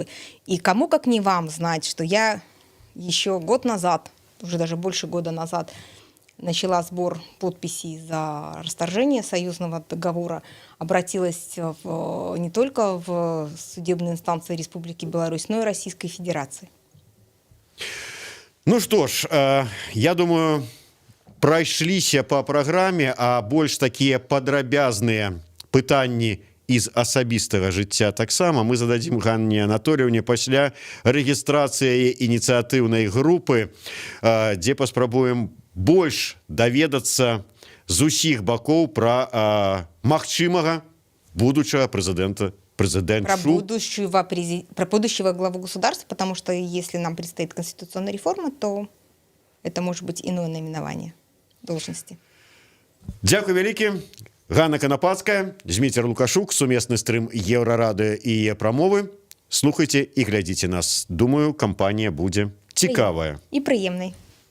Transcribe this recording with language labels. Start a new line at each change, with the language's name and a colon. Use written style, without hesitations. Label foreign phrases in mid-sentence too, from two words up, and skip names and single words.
Russian: И кому, как не вам, знать, что я еще год назад, уже даже больше года назад, начала сбор подписей за расторжение союзного договора, обратилась не только в судебные инстанции Республики Беларусь, но и Российской Федерации. Ну что ж, я думаю,
Belarusian: прайшліся по праграме, а больш такія падрабязныя пытанні из асабістага жыцця таксама мы зададзім Ганне Анатольевне пасля рэгістрацыі ініцыятыўнай групы, дзе паспрабуем больш даведацца з усіх бакоў пра магчымага будучага прэзідэнта.
Russian: Про будущего главу государства, потому что если нам предстоит конституционная реформа, то это может быть иное наименование должности.
Belarusian: Дякую вялікі. Ганна Канапацкая, Зміцер Лукашук, сумесны стрым Еўрарадыё і яе прамовы. Слухайце і глядзіце нас. Думаю, кампанія будзе цікавая. І прыемнай.